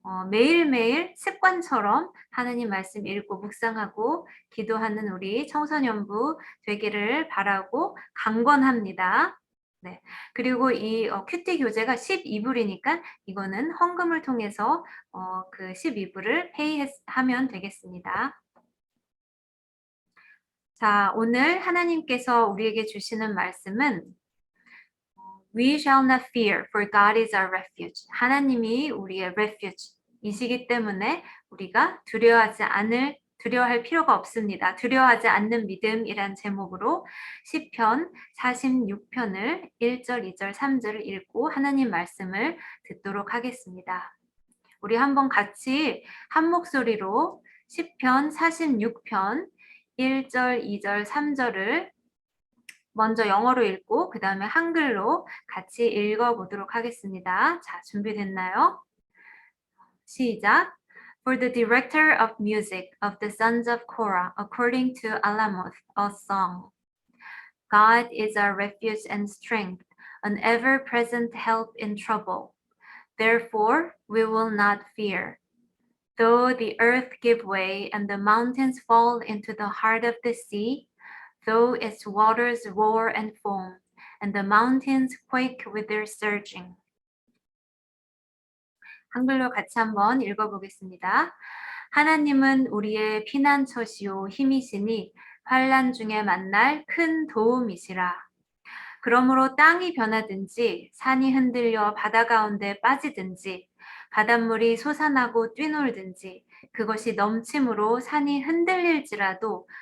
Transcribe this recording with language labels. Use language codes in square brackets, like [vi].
[ko] 매일매일 습관처럼 하나님 말씀 읽고 묵상하고 기도하는 우리 청소년부 되기를 바라고 강권합니다. 네. 그리고 이 큐티 교재가 12불이니까 이거는 헌금을 통해서 그 12불을 하면 되겠습니다. 자, 오늘 하나님께서 우리에게 주시는 말씀은 [en] We shall not fear, for God is our refuge. [ko] 하나님이 우리의 refuge 이시기 때문에 우리가 두려워할 필요가 없습니다. 두려워하지 않는 믿음이란 제목으로 시편 46편을 1절, 2절, 3절을 읽고 하나님 말씀을 듣도록 하겠습니다. 우리 한번 같이 한 목소리로 시편 46편 1절, 2절, 3절을 먼저 영어로 읽고 그 다음에 한글로 같이 읽어보도록 하겠습니다. 자, 준비됐나요? 시작. [en] For the director of music of the sons of Korah, according to Alamoth, a song. God is our refuge and strength, an ever-present help in trouble. Therefore, we will not fear. Though the earth give way and the mountains fall into the heart of the sea, though its waters roar and foam, and the mountains quake with their surging. [ko] 한글로 같이 한번 읽어보겠습니다. 하나님은 우리의 피난처시오 힘이시니 환난 중에 만날 큰 도움이시라. 그러므로 땅이 변하든지 산이 흔들려 바다 가운데 빠지든지 바닷물이 솟아나고 뛰놀든지 그것이 넘침으로 산이 흔들릴지라도